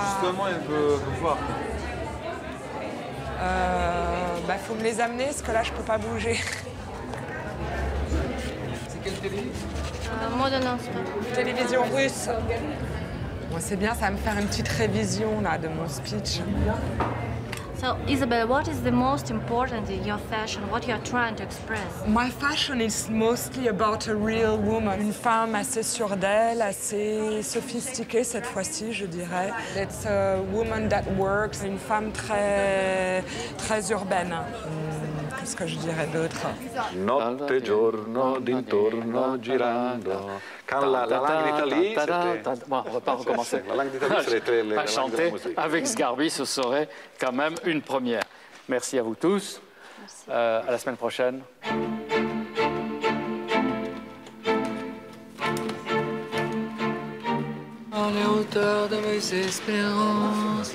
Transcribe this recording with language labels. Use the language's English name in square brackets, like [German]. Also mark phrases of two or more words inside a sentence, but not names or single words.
[French] Justement, il veut voir. Bah, faut me les amener, parce que là, je peux pas bouger. C'est quelle télévision? Télévision russe. Bon, c'est bien, ça va me faire une petite révision, là, de mon speech. [English] So, Isabel, what is the most important in your fashion? What you are trying to express? My fashion is mostly about a real woman. [French] Une femme assez sûre d'elle, assez sophistiquée cette fois-ci, je dirais. [English] It's a woman that works. [French] Une femme très urbaine. Qu'est-ce que je dirais d'autre? [Italian] Notte e giorno, d'intorno, girando. [French] Quand la langue d'Italie, c'était... Bon, on ne va pas recommencer. La langue d'Italie, c'était la langue de la musique. Avec Sgarbi, ce serait quand même une première. Merci à vous tous. À la semaine prochaine. En les hauteurs de mes espérances.